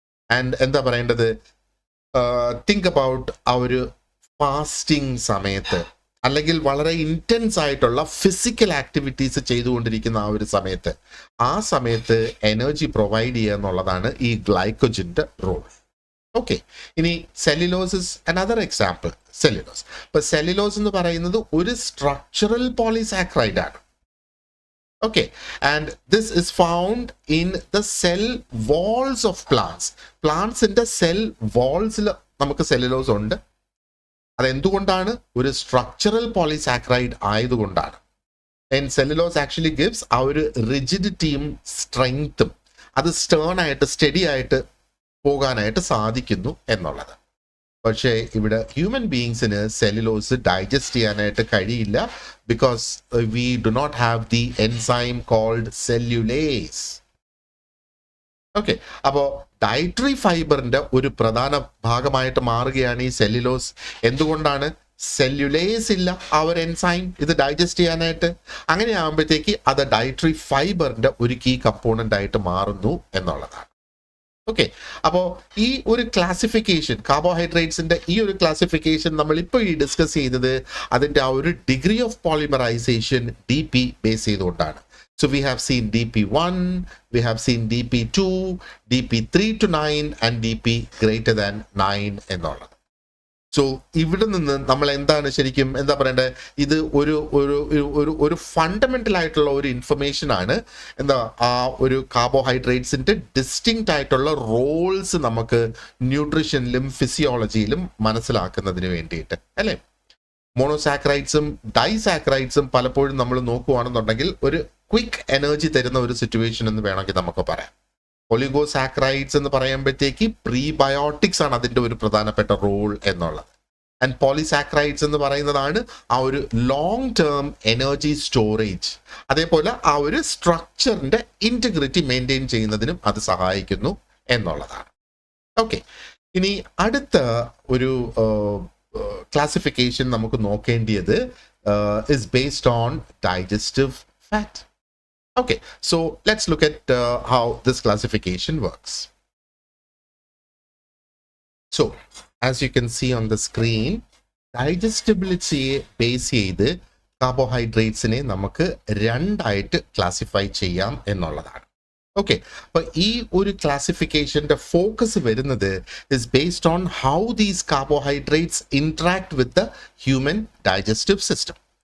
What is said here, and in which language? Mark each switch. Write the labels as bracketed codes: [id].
[ml] And എന്താ പറയേണ്ടത്, think about ആ ഒരു ഫാസ്റ്റിംഗ് സമയത്ത് അല്ലെങ്കിൽ വളരെ ഇൻറ്റൻസ് ആയിട്ടുള്ള ഫിസിക്കൽ ആക്ടിവിറ്റീസ് ചെയ്തുകൊണ്ടിരിക്കുന്ന ആ ഒരു സമയത്ത്, ആ സമയത്ത് എനർജി പ്രൊവൈഡ് ചെയ്യുക എന്നുള്ളതാണ് ഈ ഗ്ലൈക്കോജന്റെ റോൾ. ഓക്കെ, ഇനി [en] Cellulose is another example. [ml] Cellulose, ഇപ്പൊ സെല്ലുലോസ് എന്ന് പറയുന്നത് ഒരു സ്ട്രക്ചറൽ പോളിസാക്കറൈഡ് ആണ്. [en] Okay, and this is found in the cell walls of plants. Plants in the cell walls [ml] നമുക്ക് സെല്ലുലോസ് ഉണ്ട്. അതെന്തുകൊണ്ടാണ്? ഒരു സ്ട്രക്ചറൽ പോളിസാക്കറൈഡ് ആയതുകൊണ്ടാണ്. [en] and cellulose actually gives [ml] ആ ഒരു റിജിഡിറ്റിയും സ്ട്രെങ്ത്തും, അത് സ്റ്റേൺ ആയിട്ട് സ്റ്റഡി ആയിട്ട് പോകാനായിട്ട് സാധിക്കുന്നു എന്നുള്ളത്. പക്ഷേ ഇവിടെ ഹ്യൂമൻ ബീയിങ്സിന് സെല്ലുലോസ് ഡൈജസ്റ്റ് ചെയ്യാനായിട്ട് കഴിയില്ല. [en] Because we do not have the enzyme called cellulase. [ml] Okay, അപ്പോൾ ഡയറ്ററി ഫൈബറിന്റെ ഒരു പ്രധാന ഭാഗമായിട്ട് മാറുകയാണ് ഈ സെല്ലുലോസ്. എന്തുകൊണ്ടാണ്? സെല്ലുലേസ് ഇല്ല ആ ഒരു എൻസൈം ഇത് ഡൈജസ്റ്റ് ചെയ്യാനായിട്ട്. അങ്ങനെ ആകുമ്പോഴത്തേക്ക് അത് ഡയറ്ററി ഫൈബറിന്റെ ഒരു കീ കമ്പോണന്റ് ആയിട്ട് മാറുന്നു എന്നുള്ളതാണ്. ഓക്കെ, അപ്പോൾ ഈ ഒരു ക്ലാസിഫിക്കേഷൻ, കാർബോഹൈഡ്രേറ്റ്സിന്റെ ഈ ഒരു ക്ലാസിഫിക്കേഷൻ നമ്മൾ ഇപ്പോൾ ഈ ഡിസ്കസ് ചെയ്തത് അതിന്റെ ആ ഒരു degree of polymerisation DP base ചെയ്തുകൊണ്ടാണ്. [en] So we have seen DP1, we have seen DP2, DP3 to 9 and DP greater than 9 എന്നുള്ളത്. [ml] സോ ഇവിടെ നിന്ന് നമ്മൾ എന്താണ് ശരിക്കും എന്താ പറയേണ്ടത്, ഇത് ഒരു ഒരു ഒരു ഒരു ഫണ്ടമെന്റൽ ആയിട്ടുള്ള ഒരു ഇൻഫർമേഷൻ ആണ്. എന്താ ആ ഒരു കാർബോഹൈഡ്രേറ്റ്സിന്റെ ഡിസ്റ്റിങ്ക്റ്റ് ആയിട്ടുള്ള റോൾസ് നമുക്ക് ന്യൂട്രീഷനിലും ഫിസിയോളജിയിലും മനസ്സിലാക്കുന്നതിന് വേണ്ടിയിട്ട് അല്ലേ. മോണോസാക്കറൈഡ്സും ഡൈസാക്കറൈഡ്സും പലപ്പോഴും നമ്മൾ നോക്കുകയാണെന്നുണ്ടെങ്കിൽ ഒരു ക്വിക്ക് എനർജി തരുന്ന ഒരു സിറ്റുവേഷൻ എന്ന് വേണമെങ്കിൽ നമുക്ക് പറയാം. ഒലിഗോസാക്കറൈഡ്സ് എന്ന് പറയുമ്പോഴത്തേക്ക് പ്രീബയോട്ടിക്സ് ആണ് അതിൻ്റെ ഒരു പ്രധാനപ്പെട്ട റോൾ എന്നുള്ളത്. ആൻഡ് പോളിസാക്കറൈഡ്സ് എന്ന് പറയുന്നതാണ് ആ ഒരു ലോങ് ടേം എനർജി സ്റ്റോറേജ്. അതേപോലെ ആ ഒരു സ്ട്രക്ചറിന്റെ ഇന്റഗ്രിറ്റി മെയിൻറ്റെയിൻ ചെയ്യുന്നതിനും അത് സഹായിക്കുന്നു എന്നുള്ളതാണ്. ഓക്കെ, ഇനി അടുത്ത ഒരു ക്ലാസിഫിക്കേഷൻ നമുക്ക് നോക്കേണ്ടത് [en] Is based on digestive fat. Okay, so let's look at how this classification works. So, as you can see on the screen, digestibility base [ml] ചെയ്ത് കാർബോഹൈഡ്രേറ്റ്സിനെ നമുക്ക് രണ്ടായിട്ട് ക്ലാസിഫൈ ചെയ്യാം എന്നുള്ളതാണ്. ഓക്കെ, അപ്പൊ ഈ ഒരു ക്ലാസിഫിക്കേഷന്റെ ഫോക്കസ് വരുന്നത് [en] Is based on how these carbohydrates interact with the human digestive system.